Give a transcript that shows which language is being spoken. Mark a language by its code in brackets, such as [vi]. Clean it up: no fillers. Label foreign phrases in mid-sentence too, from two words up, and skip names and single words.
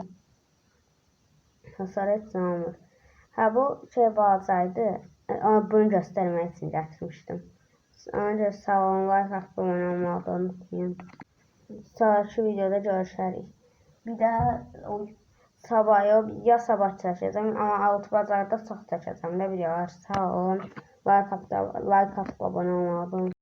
[tr] Hasar hepsini almır. Ha bu şey bağcaydı. Ama bunu göstermek için getirmiştim. Önce sağ olun, like atmayı, abone olmayı unutmayın. Sonraki videoda görüşürüz. [az] Bir daha sabah çəkəcəm, amma 6 bazarda çox çəkəcəm də videolar. [tr] Sağ olun, like atıp abone olmayı unutmayın.